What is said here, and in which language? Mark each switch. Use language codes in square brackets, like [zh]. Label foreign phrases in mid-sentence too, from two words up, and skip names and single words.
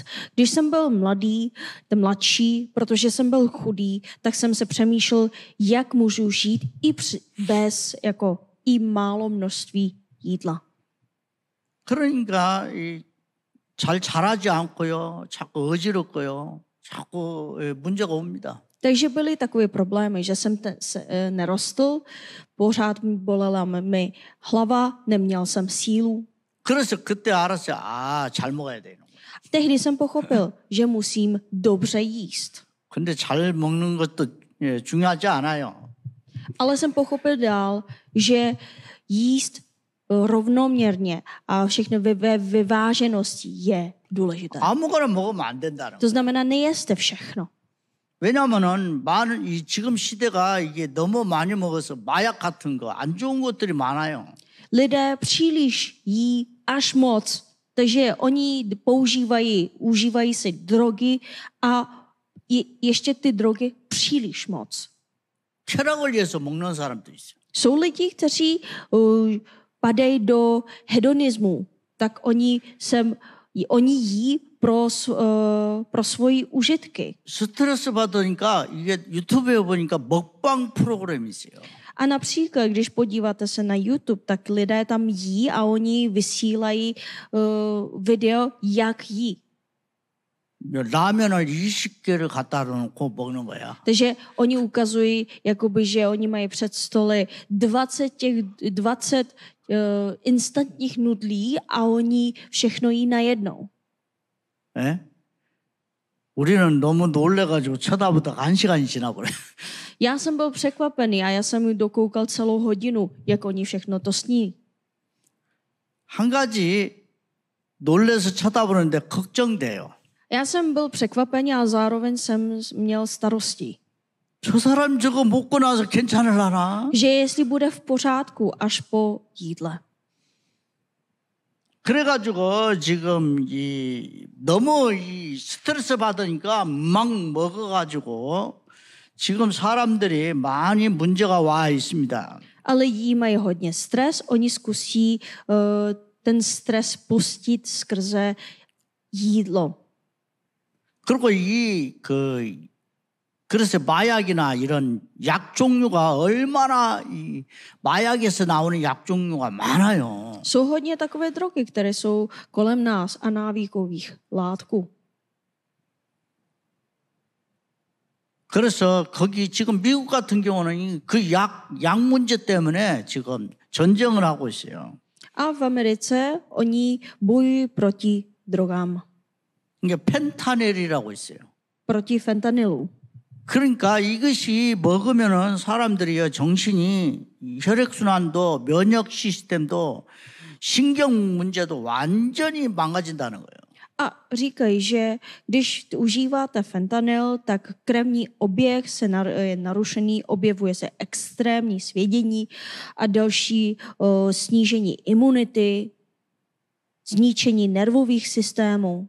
[cs] Když jsem byl mladší, protože jsem byl chudý, tak jsem se přemýšlel, jak můžu žít bez i málo množství jídla. [ko] 그러니까 잘 자라지 않고요, 자꾸 어지럽고요, 자꾸 문제가 옵니다. [cs] Takže byly takové problémy, že jsem nerostl, pořád bolela mi hlava, neměl jsem sílu. [ko] 그래서 그때 알았어요. 잘 먹어야 되는 거야. [cs] Tehdy jsem pochopil, že musím dobře jíst. [ko] 근데 잘 먹는 것도 중요하지 않아요. [cs] Ale jsem pochopil dál, že jíst rovnoměrně a všechno ve vyváženosti je důležité. [ko] 아무거나 먹으면 안 된다는. [cs] To znamená, nejeste všechno. [ko] 왜냐하면은 지금 시대가 이게 너무 많이 먹어서 마약 같은 거 안 좋은 것들이 많아요. [cs] Lidé příliš jí až moc, takže oni užívají si drogy a ještě ty drogy příliš moc. [ko] 쾌락을 위해서 먹는 사람도 있어요. [cs] Jsou lidi, kteří padají do hedonismu, tak oni jí pro svoji užitky. [ko] 스트레스 받으니까 이게 유튜브에 보니까 먹방 프로그램이 있어요. [cs] A například, když podíváte se na YouTube, tak lidé tam jí a oni vysílají video, jak jí. [ko] 라면을 20개를 갖다 놓고 먹는 거야. [cs] Takže oni ukazují, jakoby, že oni mají před stoly 20 instantních nudlí a oni všechno jí najednou. [ko] 예? 우리는 너무 놀래가지고 쳐다보다가 1시간이 지나버려. [cs] Já jsem byl překvapený a já jsem dokoukal celou hodinu, jak oni všechno to sní. [ko] 한 가지 놀래서 쳐다보는데 걱정돼요. [cs] Já jsem byl překvapený a zároveň jsem měl starosti. [ko] 저 사람 저거 먹고 나서 괜찮을라나? [cs] Že jestli bude v pořádku až po jídle. [ko] 그래가지고 지금 너무 스트레스 받으니까 막 먹어가지고 지금 사람들이 많이 문제가 와 있습니다. [cs] Ale jí mají hodně stres, oni zkusí ten stres pustit skrze jídlo. [ko] 그리고 그래서 마약이나 이런 약 종류가 얼마나 마약에서 나오는 약 종류가 많아요. [cs] Jsou hodně takové drogy, které jsou kolem nás a návykových látků. [ko] 그래서 거기 지금 미국 같은 경우는 그 약 문제 때문에 지금 전쟁을 하고 있어요. [cs] A v Americe oni bojují proti drogám. [ko] 이게 펜타닐이라고 있어요. [cs] Proti fentanylu. [ko] 그러니까 이것이 먹으면은 사람들이요 정신이 혈액순환도 면역 시스템도 신경 문제도 완전히 망가진다는 거예요. [cs] A říkají, že když užíváte fentanyl, tak krevní oběh je narušený, objevuje se extrémní svědění a další snížení imunity, zničení nervových systémů.